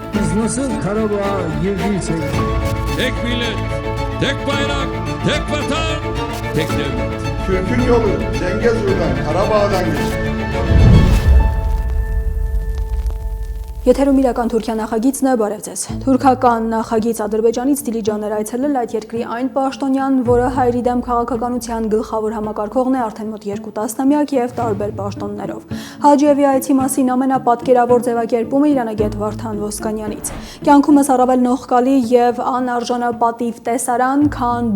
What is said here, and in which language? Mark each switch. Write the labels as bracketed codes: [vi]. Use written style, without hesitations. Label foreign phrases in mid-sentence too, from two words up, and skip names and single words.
[tr] Biz nasıl Karabağ'a girdiysek Tek millet, tek bayrak, tek vatan, tek devlet. Türk'ün yolu Zengezur'dan, Karabağ'dan geçti. [hy] Եթերում իրական Թուրքիա նախագիծն է, բարև ձեզ։ Թուրքական նախագիծ Ադրբեջանից Դիլիջան էր այցելել այդ երկրի այն պաշտոնյան, որը հայերի դեմ քաղաքականության գլխավոր համակարգողն է արդեն մոտ 2 տասնամյակ եւ տարբեր պաշտոններով։ Հաջիևի այցի մասին ամենապատկերավոր ձևակերպումը Իրանագետ Վարդան Ոսկանյանից։ Կյանքումս առավել նողկալի եւ անարժանապատիվ տեսարան, քան